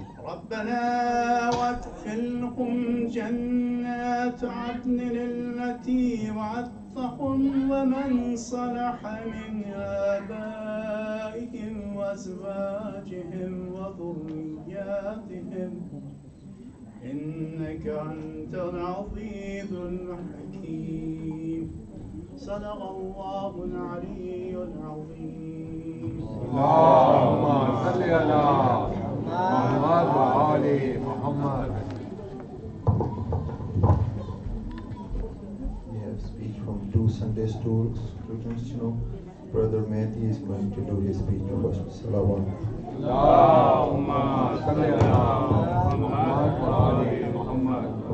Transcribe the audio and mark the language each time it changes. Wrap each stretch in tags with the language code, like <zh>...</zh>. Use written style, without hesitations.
<ar>ربنا وادخلهم جنات عدن التي وعدتهم ومن صلح من آبائهم وأزواجهم وذرياتهم إنك أنت العزيز الحكيم. صدق الله العلي العظيم. اللهم صل على محمد وآل محمد.</ar> <en>We have speech from 2 Sunday school students. Brother Mehdi is going to do his speech first.</en> <ar>Salawat. اللهم صل على محمد وآل محمد.</ar>